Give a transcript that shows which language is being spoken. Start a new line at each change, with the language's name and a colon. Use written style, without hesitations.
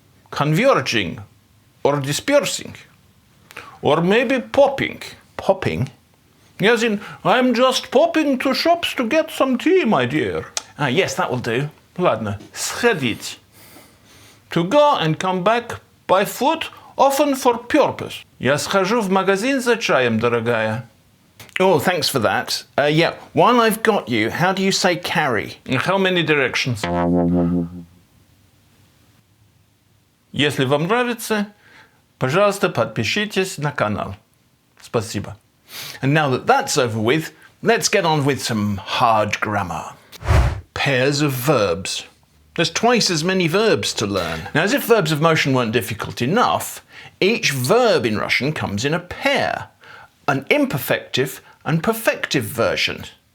English: Converging, or dispersing. Or maybe popping. Popping? Yes, I'm just popping to shops to get some tea, my dear. Yes, that will do.
Russian: Ладно. Сходить.
English: To go and come back by foot, often for purpose.
Russian: Я схожу в магазин за чаем, дорогая.
English: Oh, thanks for that. Yeah, while I've got you, how do you say carry? How many directions?
Russian: Если вам нравится, пожалуйста, подпишитесь на канал. Спасибо.
English: And now that that's over with, let's get on with some hard grammar. Pairs of verbs. There's twice as many verbs to learn. Now, as if verbs of motion weren't difficult enough, each verb in Russian comes in a pair, an imperfective and perfective version.